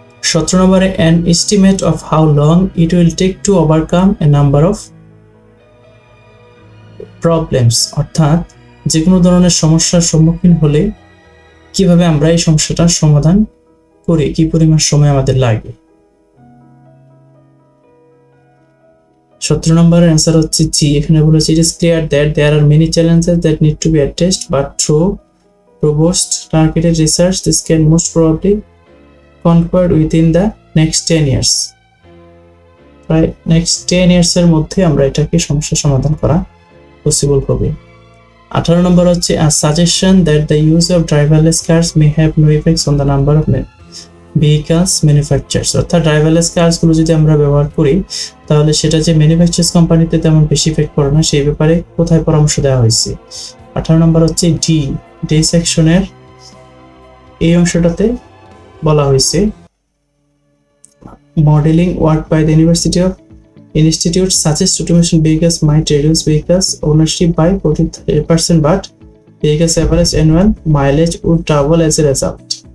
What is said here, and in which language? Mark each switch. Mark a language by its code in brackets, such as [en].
[bn] 17 নম্বরে [en] an estimate of how long it will take to overcome a number of problems। [bn] অর্থাৎ যে কোনো ধরনের সমস্যার সম্মুখীন হলে কিভাবে আমরা এই সমস্যাটার সমাধান করি, কি পরিমাণ সময় আমাদের লাগে। 17 নম্বরের অ্যান্সার হচ্ছে জি। এখানে বলেছে [en] it is clear that there are many challenges that need to be addressed but through robust targeted research this can most probably conquered within the next 10 years। [bn] প্রায় নেক্সট [en] 10 years [bn] এর মধ্যে আমরা এটাকে সমস্যা সমাধান করা পসিবল হবে। 18 নম্বর হচ্ছে [en] a suggestion that the use of driverless cars may have no effects on the number of vehicles manufacturers। [bn] অর্থাৎ ড্রাইভারলেস কার্স গুলো যদি আমরা ব্যবহার করি তাহলে সেটা যে ম্যানুফ্যাকচারার্স কোম্পানিতে তেমন বেশি ইফেক্ট করে না সেই ব্যাপারে কোথায় পরামর্শ দেওয়া হয়েছে। 18 নম্বর হচ্ছে ডি সেকশনের এই অংশটাতে বলা হয়েছে [en] Modelling work by the university of institute suggest automation vehicles might reduce vehicles ownership by 43% but vehicles average annual mileage would double as a result.